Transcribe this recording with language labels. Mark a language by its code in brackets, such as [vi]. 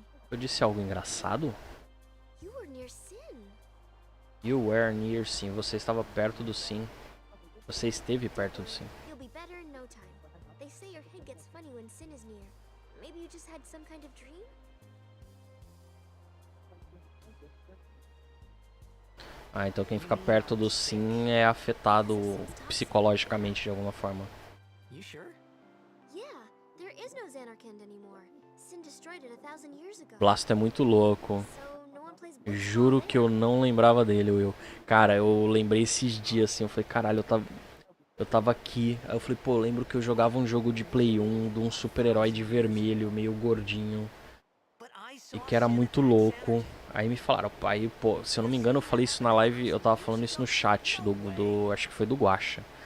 [pt] Eu disse algo engraçado? [en] You were near sim. [pt] Você estava perto do sim. Você esteve perto do sim. [en] You'll be better in no time. They say your head gets funny when sin is near. Maybe you just had some kind of dream? [pt] Então quem fica perto do sim é afetado psicologicamente de alguma forma. [en] You sure? Yeah, there is no Xanarkand anymore. Sin destroyed it 1000 years ago. [pt] Blasto é muito louco. [en] So no one plays [pt] Juro que eu não lembrava dele, Will. Cara, eu lembrei esses dias assim, eu falei, caralho, eu tava aqui. Aí eu falei, pô, eu lembro que eu jogava um jogo de Play 1 de um super-herói de vermelho, meio gordinho. E que era muito louco. Aí me falaram, aí, pô, se eu não me engano, eu falei isso na live, eu tava falando isso no chat acho que foi do Guaxa.